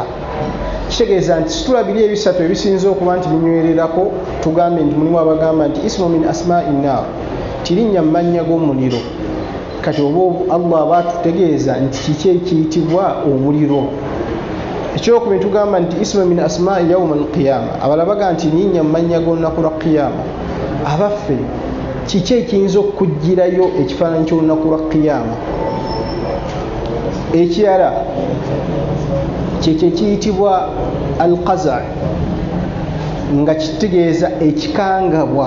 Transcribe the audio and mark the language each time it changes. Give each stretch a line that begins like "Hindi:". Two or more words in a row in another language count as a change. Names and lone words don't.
Ganda: Kitegeeza nti situlabiri ebisatu ebisinza okuba nti binywererako, tugambe nti mulimu abagamba nti
Arabic: اسم من أسماء النار,
Ganda: tirinnya mu mannya g'omuliro. Kati oba Allah aba atutegeeza nti kiki ekiyitibwa omuliro. Ekyokubiri tugamba nti
Arabic: اسم من أسماء يوم القيامة,
Ganda: abalala baga nti linnya mu mannya g'olunaku lwa qiyama. Abaffe kiki ekiyinza okujjirayo ekifaananyi ky'olunaku lwa qiyama? Ekirala kyekyo ekiyitibwa al-qaza', nga kitegeeza ekikangabwa.